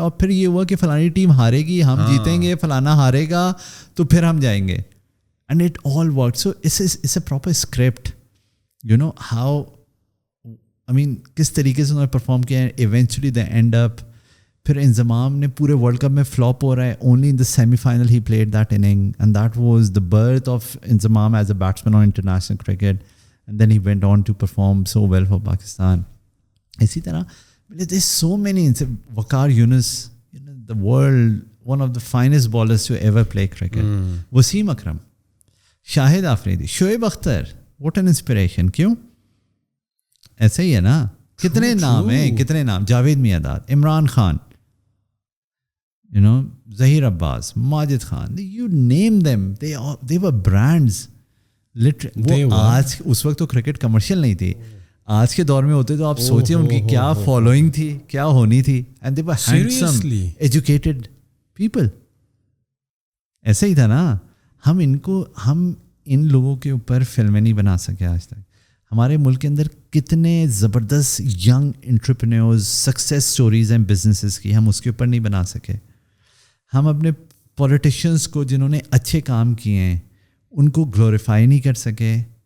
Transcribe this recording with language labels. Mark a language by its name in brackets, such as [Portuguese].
[Urdu] اور پھر یہ ہوا کہ فلانی ٹیم ہارے گی, ہم جیتیں گے, فلانا ہارے گا تو پھر ہم جائیں گے. [English] And it all work. So it's a proper script. How, I mean [Urdu] کس طریقے سے انہوں نے پرفارم کیا ہے. [English] eventually they end up, [Urdu] پھر انضمام نے پورے ورلڈ کپ میں فلاپ ہو رہا ہے. [English] Only in the semi final he played that inning, and that was the birth of Inzamam as a batsman on international cricket. And then he went on to perform so well for Pakistan. [Urdu] اسی طرح [English] There so many. Waqar Younis, the world one of the finest bowlers to ever play cricket. Wasim Akram, Shahid Afridi, Shoaib Akhtar, what an inspiration. [Urdu] کیوں ایسا ہی ہے نا, کتنے نام ہیں, کتنے نام. [English] Javed Mian, Imran Khan, Zaheer Abbas, Majid Khan, you name them, they were brands. [Urdu] وہ آج, اس وقت تو کرکٹ کمرشل نہیں تھی, آج کے دور میں ہوتے تو آپ سوچیں ان کی کیا فالوئنگ تھی, کیا ہونی تھی. [English] And they were handsome, educated people. [Urdu] ایسا ہی تھا نا. ہم ان لوگوں کے اوپر فلمیں نہیں بنا سکے آج تک. ہمارے ملک کے اندر کتنے زبردست ینگ انٹرپرینیورز, سکسیس سٹوریز ہیں بزنسز کی, ہم اس کے اوپر نہیں بنا سکے. ہم اپنے پولیٹیشینس کو جنہوں نے اچھے کام کیے ہیں ان کو گلوریفائی نہیں کر سکے.